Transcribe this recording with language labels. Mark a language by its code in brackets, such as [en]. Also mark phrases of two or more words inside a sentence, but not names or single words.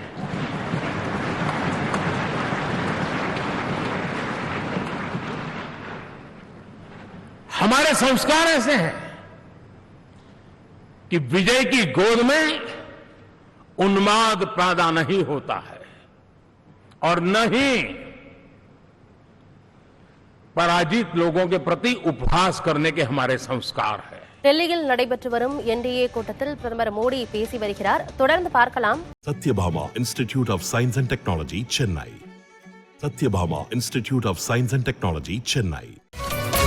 [hi] हमारे संस्कार ऐसे हैं कि विजय की गोद में उन्माद पैदा नहीं होता है और न ही पराजित लोगों के प्रति उपहास करने के हमारे संस्कार है। [ta] டெல்லியில் நடைபெற்று வரும் என்டிஏ கூட்டத்தில் பிரதமர் மோடி பேசி வருகிறார். தொடர்ந்து பார்க்கலாம். Satyabhama Institute of Science and Technology, Chennai. Satyabhama Institute of Science and Technology, Chennai.